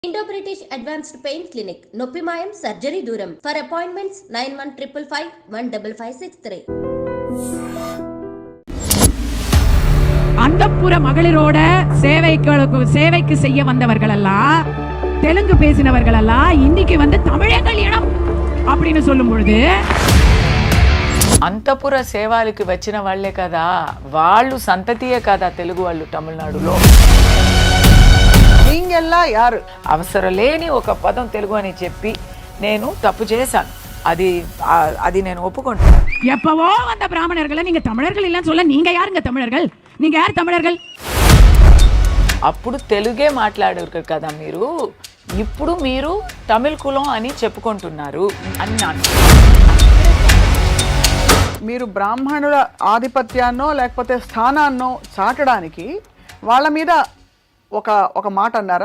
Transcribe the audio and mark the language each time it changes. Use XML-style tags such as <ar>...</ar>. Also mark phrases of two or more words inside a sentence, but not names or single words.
<te>ఇండో బ్రిటిష్ అడ్వాన్స్డ్ పెయిన్ క్లినిక్ నొప్పి మాయం సర్జరీ దూరం</te> <en>for appointments</en> <te>9155515563.</te> <ta>அந்தப்புற மகளிரோட சேவைக்கு செய்ய வந்தவர்கள் எல்லாம் தெலுங்கு பேசினவர்கள் எல்லாம் இன்னைக்கு வந்து தமிழே கல்யாணம் அப்படின்னு சொல்லும் பொழுது</ta> <te>అంతపుర సేవలకు వచ్చిన వాళ్ళే కదా, వాళ్ళు సంతతియే కదా తెలుగు వాళ్ళు తమిళనాడులో.</te> <ta>యారు</ta> <te>అవసరం లేని ఒక పదం తెలుగు అని చెప్పి నేను తప్పు చేశాను. అది నేను ఒప్పుకుంటాను.</te> <ta>எப்பவோ வந்த பிராமணர்களை நீங்க தமிழர்கள் இல்லைன்னு சொல்ல நீங்க யாருங்க தமிழர்கள்? நீங்க யார் தமிழர்கள்?</ta> <te>అప్పుడు తెలుగే మాట్లాడారు కదా మీరు, ఇప్పుడు మీరు తమిళ కులం అని చెప్పుకుంటున్నారు అన్నాను. మీరు బ్రాహ్మణుల ఆధిపత్యాన్నో లేకపోతే స్థానాన్నో చాటడానికి వాళ్ళ మీద ఒక మాట అన్నారా?</te>